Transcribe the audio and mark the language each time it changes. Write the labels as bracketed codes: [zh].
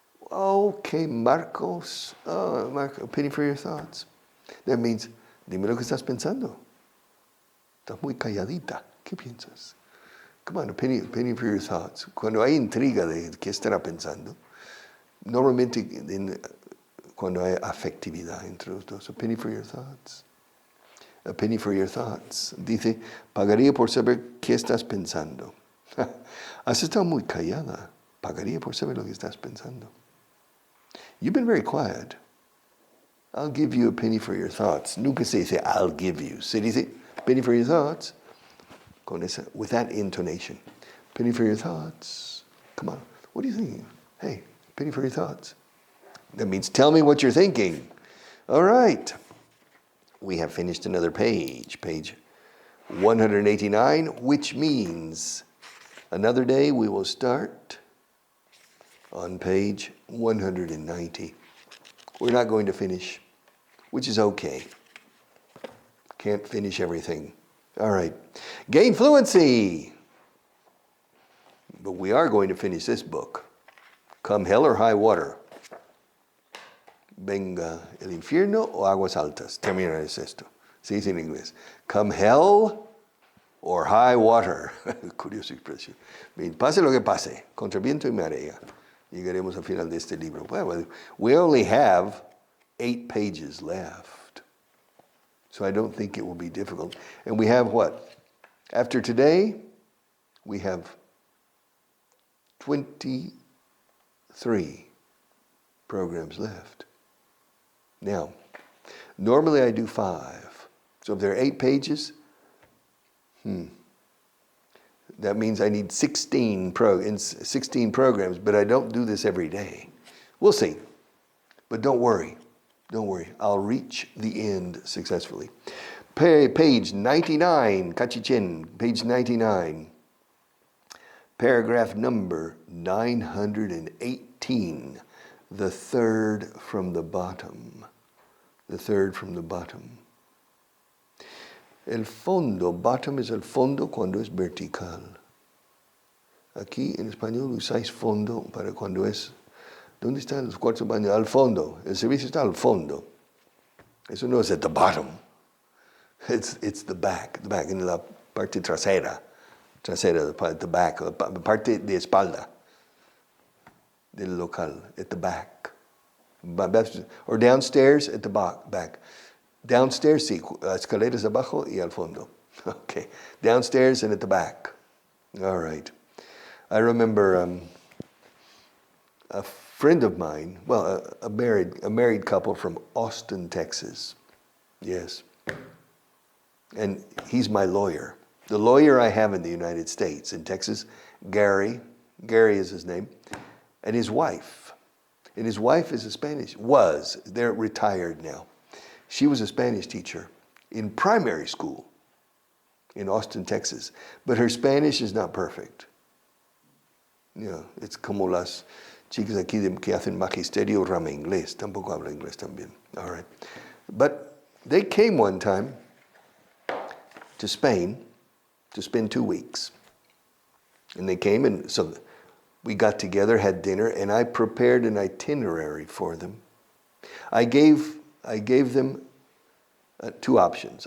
[en] Okay, Marcos. Marco, a penny for your thoughts. That means, [es] dime lo que estás pensando. Estás muy calladita. ¿Qué piensas? [en] Come on, a penny for your thoughts. [es] Cuando hay intriga de qué estará pensando, normalmente cuando hay afectividad entre los dos, [en] a penny for your thoughts. [es] Dice, pagaría por saber qué estás pensando. Has estado muy callada. Pagaría por saber lo que estás pensando. [en] You've been very quiet. I'll give you a penny for your thoughts. [es] Nunca se dice, [en] I'll give you. [es] Se dice, [en] penny for your thoughts. With that intonation. Penny for your thoughts. Come on. What are you thinking? Hey, penny for your thoughts. That means tell me what you're thinking. All right. We have finished another page. Page 189, which means another day we will start on page 190. We're not going to finish, which is okay. Can't finish everything. All right. Gain fluency. But we are going to finish this book. Come hell or high water. [es] Venga el infierno o aguas altas. Terminarás esto. Se dice en inglés. [en] Come hell or high water. [es] Curiosa expresión. Bien, pase lo que pase. Contra viento y marea. Llegaremos al final de este libro. [en] Well, we only have 8 pages left. So I don't think it will be difficult. And we have what? After today, we have 23 programs left. Now, normally I do 5. So if there are 8 pages, that means I need 16 programs, but I don't do this every day. We'll see. But don't worry. I'll reach the end successfully. Page 99, Cachichen, page 99. Paragraph number 918, the third from the bottom. The third from the bottom. [es] El fondo, bottom es el fondo cuando es vertical. Aquí en español usáis fondo para cuando es... ¿Dónde están los cuartos de baño? Al fondo. El servicio está al fondo. Eso no es [en] at the bottom. It's the back, [es] en la parte trasera, [en] the back, [es] la parte de espalda del local, [en] at the back. Or downstairs, at the back. [es] Downstairs, sí, escaleras abajo y al fondo. [en] Okay, downstairs and at the back. All right. I remember a friend of mine, well, a married couple from Austin, Texas. Yes. And he's my lawyer. The lawyer I have in the United States, in Texas, Gary is his name, and his wife. And his wife is they're retired now. She was a Spanish teacher in primary school in Austin, Texas. But her Spanish is not perfect. You know, it's [es] como las chicas aquí que hacen magisterio rama inglés. Tampoco habla inglés también. [en] All right. But they came one time to Spain to spend 2 weeks. And they came, and so we got together, had dinner, and I prepared an itinerary for them. I gave them 2 options.